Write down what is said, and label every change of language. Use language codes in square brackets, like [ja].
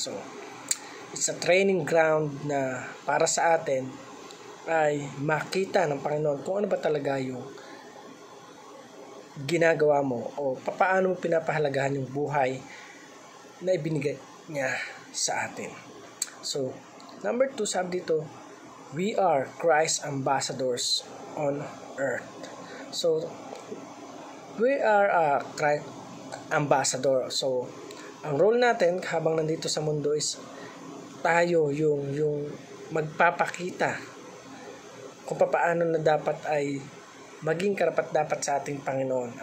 [tl] So, [en] it's a training ground [tl] na para sa atin ay makita ng Panginoon kung ano ba talaga yung ginagawa mo o paano mo pinapahalagahan yung buhay na ibinigay niya sa atin. [en] So, number 2, [tl] sabi dito, [en] we are Christ ambassadors on earth. So, we are a Christ ambassador. [tl] So, ang role natin habang nandito sa mundo is tayo yung magpapakita kung paano na dapat ay maging karapat-dapat sa ating Panginoon.